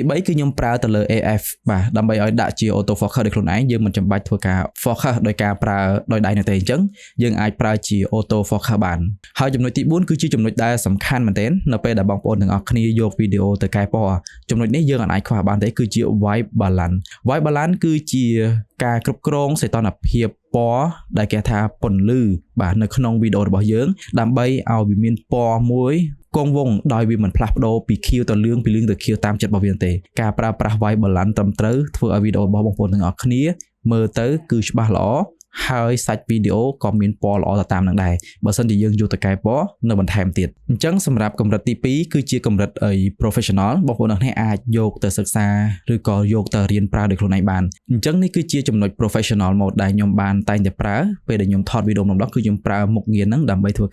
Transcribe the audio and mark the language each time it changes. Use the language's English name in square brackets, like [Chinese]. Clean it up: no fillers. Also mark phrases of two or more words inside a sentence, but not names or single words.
[Khmer] 3គឺខ្ញុំប្រើទៅលើ AF បាទដើម្បីឲ្យដាក់ជា [English] auto focus [Khmer] ដោយខ្លួនឯងយើងមិនចាំបាច់ធ្វើការ focus ដោយការប្រើដោយដៃនោះទេអញ្ចឹងយើងអាចប្រើជា [English] auto focus [Khmer] បានហើយចំណុចទី4គឺជាចំណុចដែលសំខាន់មែនទែននៅពេលដែលបងប្អូនទាំងអស់គ្នាយកវីដេអូទៅកែពណ៌ចំណុចនេះយើងអាចខ្វះបានទេគឺជា [English] white balance [Khmer] គឺជាការគ្រប់គ្រងសីតុណ្ហភាពពណ៌ដែលគេថាពន្លឺបាទនៅក្នុងវីដេអូរបស់យើងដើម្បីឲ្យវាមានពណ៌មួយគង់វង្សដោយវាមិនផ្លាស់ប្ដូរពីខៀវ ទៅលឿងពីលឿងទៅខៀវតាមចិត្តរបស់វាទេការប្រើប្រាស់ [English] white balance [Khmer] ត្រឹមត្រូវធ្វើឲ្យវីដេអូរបស់បងប្អូនទាំងអស់គ្នាមើលទៅគឺច្បាស់ល្អហើយសាច់វីដេអូក៏មានពណ៌ល្អទៅតាមនឹងដែរបើសិនជាយើងយកទៅកែពណ៌នៅបន្ថែមទៀតអញ្ចឹងសម្រាប់កម្រិតទី2គឺជាកម្រិតprofessional បងប្អូនទាំងនេះអាចយកទៅសិក្សាឬក៏យកទៅរៀនប្រើដោយខ្លួនឯងបានអញ្ចឹងនេះគឺជាចំណុច [English] professional mode [Khmer] ដែលខ្ញុំបានតែងតែប្រើពេលដែលខ្ញុំថតវីដេអូម្ដងគឺខ្ញុំប្រើមុខងារហ្នឹងដើម្បីធ្វើ